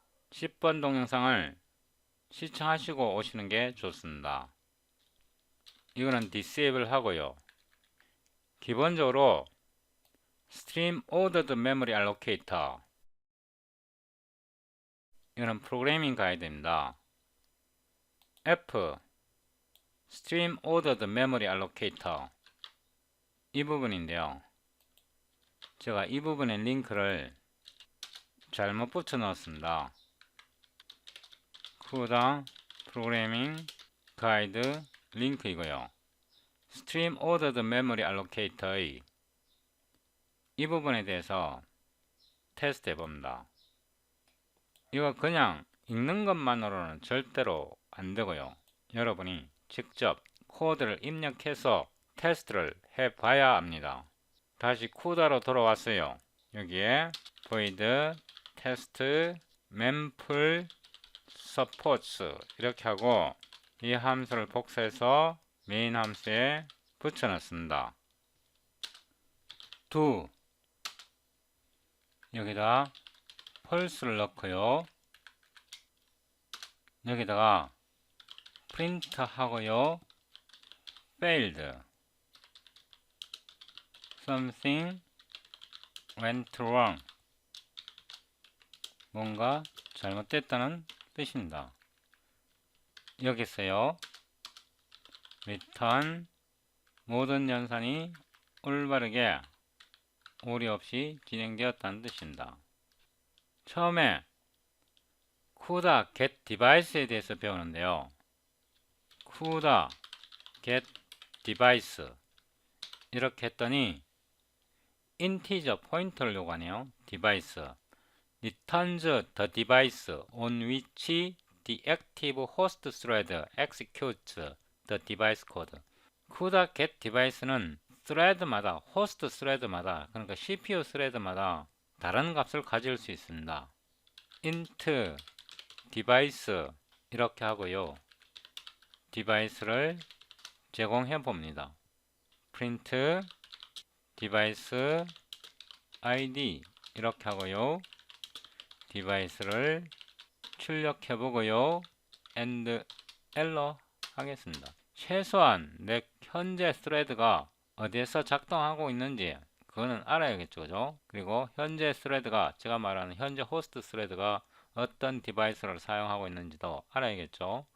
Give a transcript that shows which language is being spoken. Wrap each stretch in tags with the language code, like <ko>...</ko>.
<ko>10번 동영상을 시청하시고 오시는 게 좋습니다. 이거는 disable 하고요. 기본적으로 Stream Ordered Memory Allocator 이거는 프로그래밍 가이드입니다. F Stream Ordered Memory Allocator 이 부분인데요. 제가 이 부분의 링크를 잘못 붙여 넣었습니다. CUDA 프로그래밍 가이드 링크이고요. Stream Ordered Memory Allocator의 이 부분에 대해서 테스트 해봅니다. 이거 그냥 읽는 것만으로는 절대로 안 되고요. 여러분이 직접 코드를 입력해서 테스트를 해봐야 합니다. 다시 CUDA로 돌아왔어요. 여기에 void test mempool supports 이렇게 하고 이 함수를 복사해서 메인 함수에 붙여넣습니다. do 여기다 false를 넣고요. 여기다가 print 하고요.</ko> <en>failed something went wrong</en> <ko>뭔가 잘못됐다는 뜻입니다. 여기서요. return 모든 연산이 올바르게 오류 없이 진행되었다는 뜻입니다. 처음에 CUDA get device에 대해서 배우는데요. CUDA get device 이렇게 했더니 integer 포인터를 요구하네요.</ko> <en>device returns the device on which the active host thread executes the device code.</en> <ko>CUDA get device는 thread마다 호스트 thread마다 그러니까 CPU thread마다 다른 값을 가질 수 있습니다. int device 이렇게 하고요. device를 제공해 봅니다. print device id 이렇게 하고요. device를 출력해 보고요. and error 하겠습니다. 최소한 내 현재 thread가 어디에서 작동하고 있는지 그거는 알아야겠죠. 그죠? 그리고 현재 스레드가, 제가 말하는 현재 호스트 스레드가 어떤 디바이스를 사용하고 있는지도 알아야겠죠.</ko>